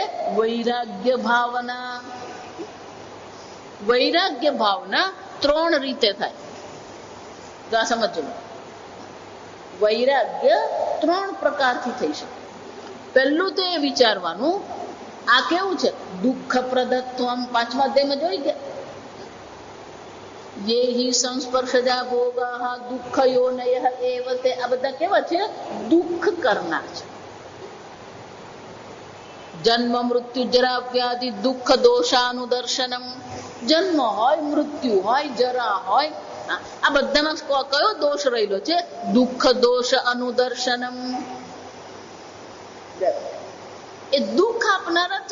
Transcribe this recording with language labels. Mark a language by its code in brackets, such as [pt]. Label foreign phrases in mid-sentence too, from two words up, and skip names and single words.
[gu] વૈરાગ્ય ભાવના. વૈરાગ્ય ભાવના 3 રીતે થાય. તો આ સમજો. વૈરાગ્ય 3 પ્રકારથી થઈ શકે. પહેલું તો એ વિચારવાનું, આ કેવું છે? [sa] દુઃખ પ્રદત્વમ. [gu] 5મા અધ્યાયમાં જોઈ ગયા. [sa] ये ही संस्पर्शजा भोगा दुःख योनयः एव ते. [gu] આ બધા કેવા છે? દુઃખ કરનાર છે. [sa] જન્મ મૃત્યુ જરા વ્યાધિ દુઃખ દોષાનુદર્શનમ. [gu] જન્મ હોય, મૃત્યુ હોય, જરા હોય, આ બધામાં કયો દોષ રહેલો છે? [sa] દુઃખ દોષ અનુદર્શનમ. [gu] એ દુઃખ આપનાર જ છે.